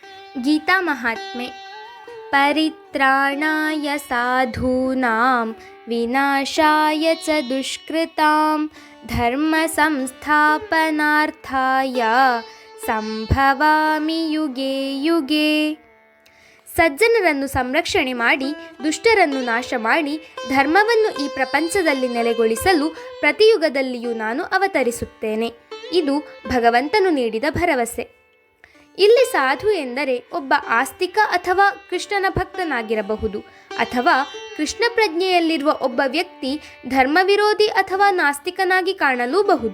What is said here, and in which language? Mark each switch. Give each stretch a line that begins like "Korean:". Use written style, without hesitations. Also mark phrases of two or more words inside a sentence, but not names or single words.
Kannada: ಗೀತಾ ಮಹಾತ್ಮೆ.
Sanskrit: ಪರಿತ್ರಾಣಾಯ ಸಾಧೂನಾಂ ವಿನಾಶಾಯ ಚ ದುಷ್ಕೃತಾಂ ಧರ್ಮ ಸಂಸ್ಥಾಪನಾರ್ಥಾಯ ಸಂಭವಾಮಿ ಯುಗೆ ಯುಗೆ.
Kannada: ಸಜ್ಜನರನ್ನು ಸಂರಕ್ಷಣೆ ಮಾಡಿ ದುಷ್ಟರನ್ನು ನಾಶ ಮಾಡಿ ಧರ್ಮವನ್ನು ಈ ಪ್ರಪಂಚದಲ್ಲಿ ನೆಲೆಗೊಳಿಸಲು ಪ್ರತಿಯುಗದಲ್ಲಿಯೂ ನಾನು ಅವತರಿಸುತ್ತೇನೆ. ಇದು ಭಗವಂತನು ನೀಡಿದ ಭರವಸೆ. ಇಲ್ಲಿ ಸಾಧು ಎಂದರೆ ಒಬ್ಬ ಆಸ್ತಿಕ ಅಥವಾ ಕೃಷ್ಣನ ಭಕ್ತನಾಗಿರಬಹುದು, ಅಥವಾ ಕೃಷ್ಣ ಪ್ರಜ್ಞೆಯಲ್ಲಿರುವ ಒಬ್ಬ ವ್ಯಕ್ತಿ ಧರ್ಮವಿರೋಧಿ ಅಥವಾ ನಾಸ್ತಿಕನಾಗಿ ಕಾಣಲೂಬಹುದು.